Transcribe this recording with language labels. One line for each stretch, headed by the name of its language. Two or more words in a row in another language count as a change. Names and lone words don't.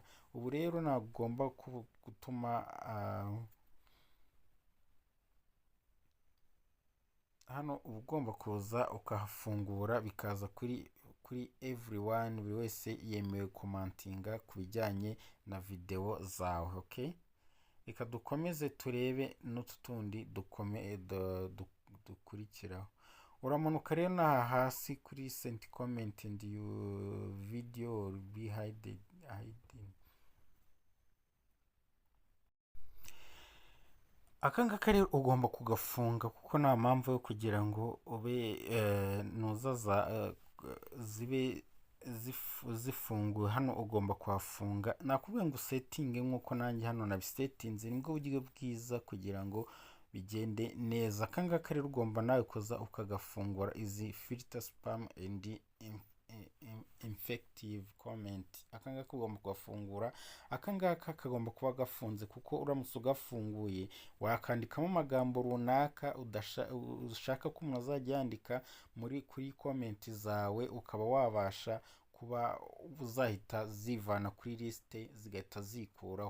Kinyarwanda: Ubu rero nagomba gutuma hano ugomba kuza ukahafungura bikaza kuri everyone, buri wese yemewe komantinga ku bijyanye na video zawe. Okay, reka dukomeze turebe n'utundi dukurikiraho. Uramanuka rero n'aha hasi kuri
English: send comment and your video will be hidden.
Kinyarwanda: Aka ngaka rero ugomba kugafunga kuko nta mpamvu yo kugira ngo ube nuzaza zibe zifunguye. Hano ugomba kuhafunga, nakubwiye ngo setting nk'uko nanjye hano nabisetinze, nibwo buryo bwiza kugira ngo bigende neza. Aka ngaka rero ugomba nawe kuza ukagafungura, izi
English: filter spam and infective comment.
Kinyarwanda: Aka ngaka ugomba kugafungura. Aka ngaka kagomba kuba gafunze kuko uramutse ugafunguye wakandikamo amagambo runaka ushaka ko umuntu azajya yandika kuri comment zawe, ukaba wabasha kuba uzahita zivana kuri liste zigahita zikuraho.